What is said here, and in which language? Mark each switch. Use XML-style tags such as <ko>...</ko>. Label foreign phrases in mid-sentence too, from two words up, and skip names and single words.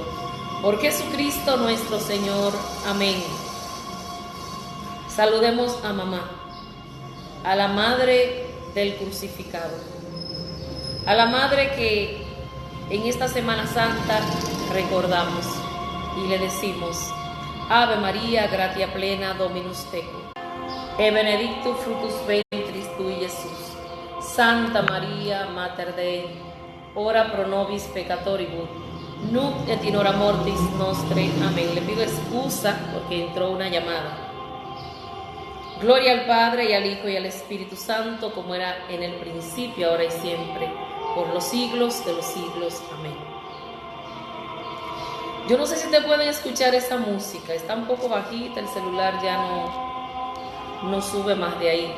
<es>Por Jesucristo nuestro Señor. Amén. Saludemos a mamá, a la madre del crucificado, a la madre que en esta Semana Santa recordamos y le decimos:</es> <la>Ave María, gratia plena, Dominus tecum, e benedictus fructus ventris tui, Jesús. Santa María, Mater Dei, ora pro nobis peccatoribus, nunc et in hora mortis nostre.</la> <es>Amén. Le pido excusa porque entró una llamada. Gloria al Padre, y al Hijo, y al Espíritu Santo, como era en el principio, ahora y siempre, por los siglos de los siglos. Amén. Yo no sé si te pueden escuchar esa música, está un poco bajita, el celular ya no sube más de ahí.</es>